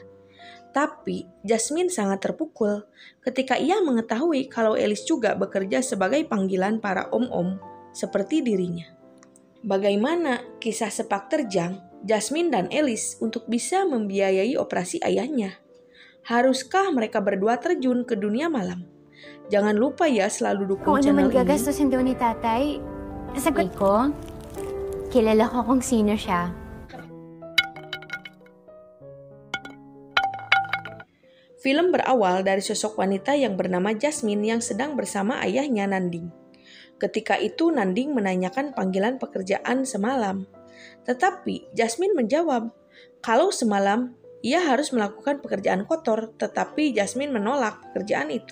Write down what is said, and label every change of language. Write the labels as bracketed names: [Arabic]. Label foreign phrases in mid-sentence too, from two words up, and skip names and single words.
[Indonesian] Tapi, Jasmine sangat terpukul ketika ia mengetahui kalau Alice juga bekerja sebagai panggilan para om-om seperti dirinya. Bagaimana kisah sepak terjang Jasmine dan Alice untuk bisa membiayai operasi ayahnya? Haruskah mereka berdua terjun ke dunia malam? Jangan lupa ya selalu dukung channel naman ini. [Filipino] gagastusin daw ni tatay. Sagot ko, kilala ko kung sino siya. [Indonesian] Film berawal dari sosok wanita yang bernama Jasmine yang sedang bersama ayahnya Nanding. Ketika itu Nanding menanyakan panggilan pekerjaan semalam. Tetapi Jasmine menjawab, kalau semalam ia harus melakukan pekerjaan kotor, tetapi Jasmine menolak pekerjaan itu.